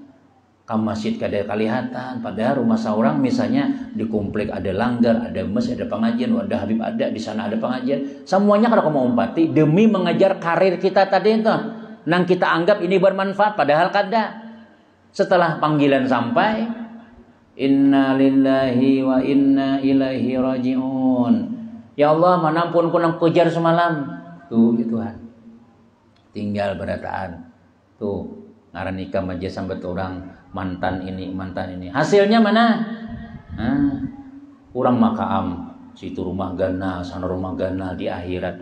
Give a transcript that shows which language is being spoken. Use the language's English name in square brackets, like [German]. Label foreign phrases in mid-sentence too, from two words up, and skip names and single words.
[Banjar] Ke masjid kada kelihatan. Padahal rumah seorang misalnya di komplek ada langgar, ada masjid, ada pengajian, ada Habib ada, di sana ada pengajian. Semuanya kada mau umpati demi mengejar karir kita tadi itu. Nang kita anggap ini bermanfaat padahal kada. Setelah panggilan sampai, [Arabic] inna lillahi wa inna ilaihi raji'un. [Banjar] Ya Allah, manapun ku nang kejar semalam. Tuh ya Tuhan. Tinggal berataan. Tuh, ngaran nikah aja sampai orang mantan ini. Hasilnya mana? Orang makaam situ rumah ganal, sana rumah ganal di akhirat.